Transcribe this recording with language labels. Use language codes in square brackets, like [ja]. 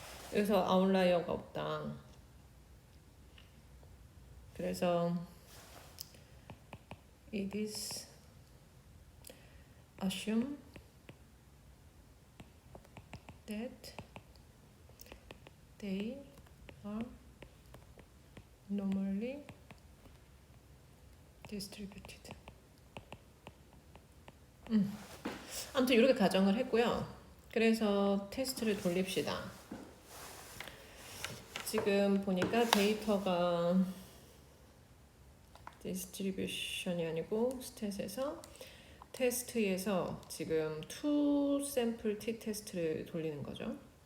[ko] 그래서 아웃라이어가 없다. 그래서 [en] it is assume that they are normally distributed. [ko] 아무튼 이렇게 가정을 했고요. 그래서 테스트를 돌립시다. 지금 보니까 데이터가 디스트리뷰션이 아니고 스탯에서 테스트에서 지금 투 샘플 T 테스트를 돌리는 거죠.